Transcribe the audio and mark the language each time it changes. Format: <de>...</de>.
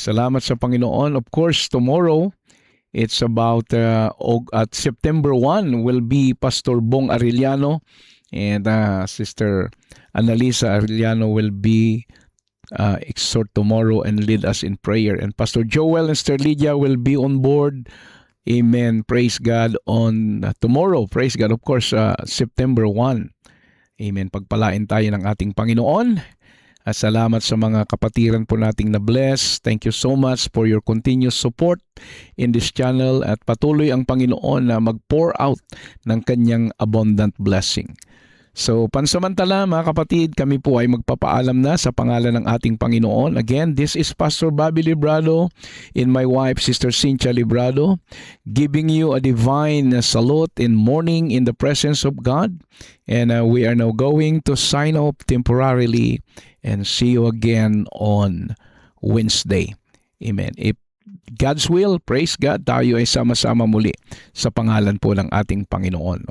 <tl>Salamat sa Panginoon.</tl> <en>Of course, tomorrow, it's about at September 1 will be Pastor Bong Arellano and Sister Annalisa Arellano will be exhort tomorrow and lead us in prayer. And Pastor Joel and Sister Lydia will be on board. Amen. Praise God on tomorrow. Praise God. Of course, September 1. Amen.</en> <tl>Pagpalain tayo ng ating Panginoon. Salamat sa mga kapatiran po nating na-bless.</tl> <en>Thank you so much for your continuous support in this channel</en> <tl>at patuloy ang Panginoon na mag-pour out ng kanyang</tl> <en>abundant blessing.</en> <tl>So, pansamantala mga kapatid, kami po ay magpapaalam na sa pangalan ng ating Panginoon.</tl> <en>Again, this is Pastor Bobby Librado and my wife, Sister Cynthia Librado, giving you a divine salute in morning in the presence of God. And we are now going to sign off temporarily and see you again on Wednesday. Amen. If God's will, praise God,</en> <tl>tayo ay sama-sama muli sa pangalan po ng ating Panginoon.</tl>